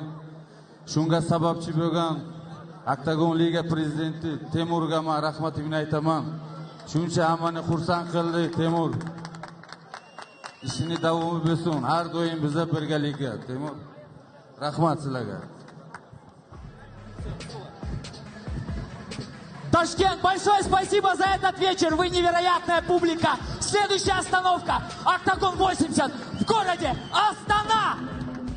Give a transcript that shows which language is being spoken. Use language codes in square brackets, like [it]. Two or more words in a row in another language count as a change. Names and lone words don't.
[uz] Shunga sababchi bo'lgan Oktagon Liga prezidenti Temurga men rahmatimni aytaman. Shuncha hammani xursand qildi Temur. İşini davomı bo'lsin. Har doim biza birgalikda. Temur. Rahmat sizlarga. [ru] Ташкент, большое спасибо за этот вечер. Вы невероятная публика. Следующая остановка. Октагон 80 в городе Астана.